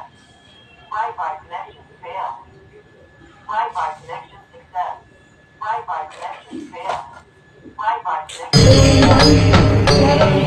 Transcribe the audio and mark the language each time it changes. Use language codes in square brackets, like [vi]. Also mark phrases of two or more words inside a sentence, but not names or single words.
[en] Wi-Fi connection failed. Wi-Fi connection success. Wi-Fi connection failed. Wi-Fi connection